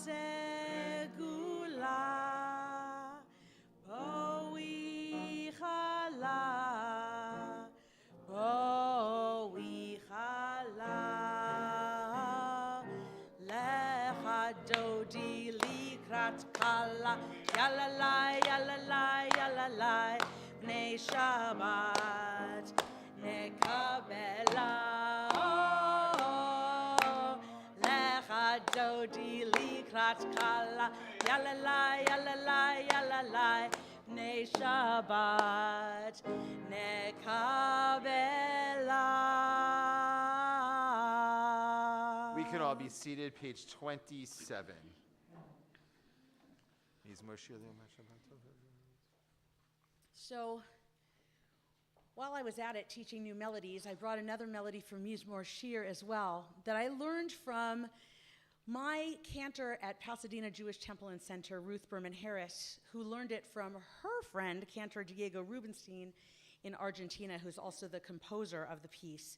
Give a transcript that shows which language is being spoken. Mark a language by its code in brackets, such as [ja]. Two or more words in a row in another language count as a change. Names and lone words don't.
[he] סגולה בואי כלה בואי כלה לכה דודי לקראת כלה ילללי ילללי ילללי בני שבת נקבלה לכה דודי לקראת כלה ילללי ילללי ילללי בני שבת נקבלה. [en] We can all be seated, page 27. So, while I was at it teaching new melodies, I brought another melody from Mizmor Shir as well that I learned from my cantor at Pasadena Jewish Temple and Center, Ruth Berman Harris, who learned it from her friend, cantor Diego Rubenstein in Argentina, who's also the composer of the piece.